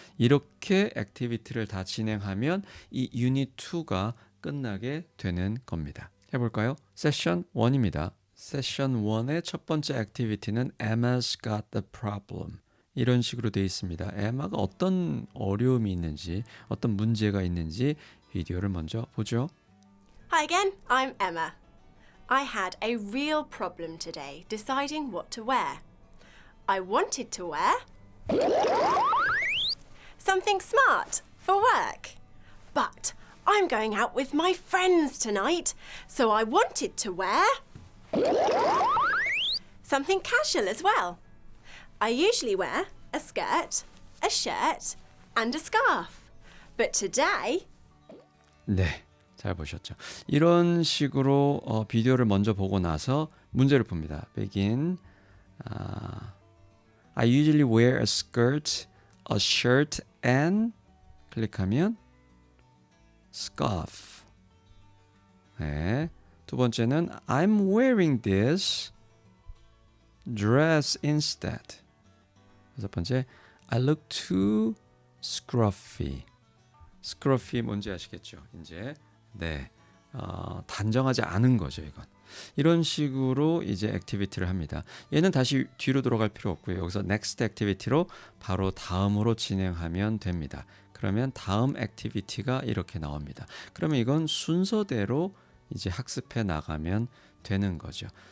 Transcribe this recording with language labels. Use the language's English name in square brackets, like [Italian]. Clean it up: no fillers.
[Korean] 이렇게 액티비티를 다 진행하면 이 유닛 2가 끝나게 되는 겁니다. 해볼까요? 세션 1입니다. 세션 1의 첫 번째 액티비티는 [English] Emma's got the problem. [Korean] 이런 식으로 되어 있습니다. 에마가 어떤 어려움이 있는지, 어떤 문제가 있는지 비디오를 먼저 보죠. [English] Hi again, I'm Emma. I had a real problem today deciding what to wear. I wanted to wear something smart for work. But I'm going out with my friends tonight, so I wanted to wear something casual as well. I usually wear a skirt, a shirt, and a scarf. But today, [Korean] 네, 잘 보셨죠? 이런 식으로 비디오를 먼저 보고 나서 문제를 풉니다. [English] Begin. I usually wear a skirt, a shirt, and [Korean] 클릭하면 [English] scarf. [Korean] 네. 두 번째는 [English] I'm wearing this dress instead. [Korean] 여섯 번째, [English] I look too scruffy. [Korean] scruffy 뭔지 아시겠죠? 이제 네, 단정하지 않은 거죠, 이건. 이런 식으로 이제 액티비티를 합니다. 얘는 다시 뒤로 돌아갈 필요 없고요. 여기서 next 액티비티로 바로 다음으로 진행하면 됩니다. 그러면 다음 액티비티가 이렇게 나옵니다. 그러면 이건 순서대로 이제 학습해 나가면 되는 거죠.